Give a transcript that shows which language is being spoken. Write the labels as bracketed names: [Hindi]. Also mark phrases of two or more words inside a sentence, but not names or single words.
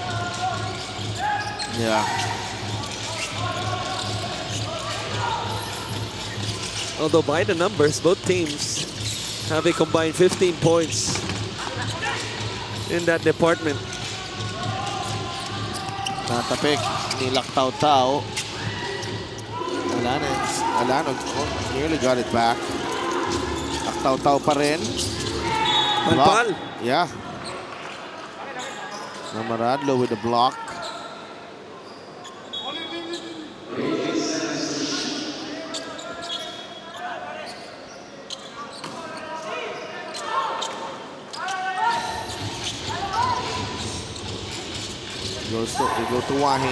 [English] Yeah. Although by the numbers, both teams have a combined 15 points in that department. [Filipino] Natapik ni Lactaw-taw. [English] Alano nearly got it back. [Filipino] Lactaw-taw pa rin. [English] Malpal. Yeah. Namaradlo with the block. They go to Wahing.